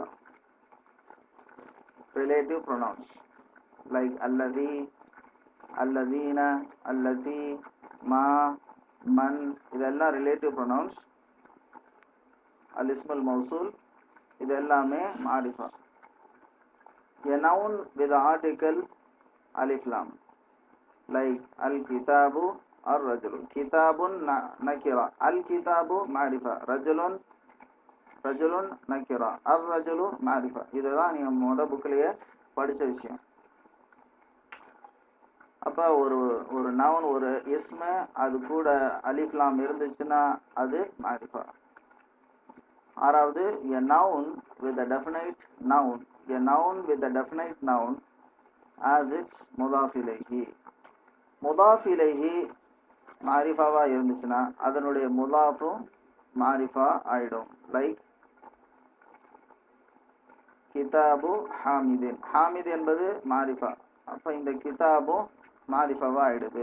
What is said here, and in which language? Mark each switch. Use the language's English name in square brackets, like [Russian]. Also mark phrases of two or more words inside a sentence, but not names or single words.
[English] relative pronouns like [Arabic] الذي، الذين، الذي، ما، من. [Tamil] இதெல்லாம் [English] relative pronouns. [Arabic] الاسم الموصول, [Tamil] இது எல்லாமே மாரிஃபா. [English] a noun with article [Arabic] ألف لام [English] like [Arabic] الكتاب الرجل. كتاب نكرة، الكتاب معرفة، رجل رجل نكرة، الرجل معرفة. [Tamil] இதுதான் நீங்கள் மொதல் புக்கிலேயே படித்த விஷயம். அப்போ ஒரு நவுன், ஒரு இஸ்மு, அது கூட அலிஃப்லாம் இருந்துச்சுன்னா அது மாரிஃபா. ஆறாவது, [English] a noun with a definite noun, a noun with a definite noun as its [Arabic] مضاف إليه. مضاف إليه [Tamil] மாரிஃபாவா இருந்துச்சுன்னா அதனுடைய முதாஃபும் மாரிஃபா ஆயிடும். [Arabic] லைக் كتاب حامد. [Tamil] ஹாமித் என்பது மாரிஃபா, அப்போ இந்த கிதாபும் மாரிஃபாவா ஆயிடுது.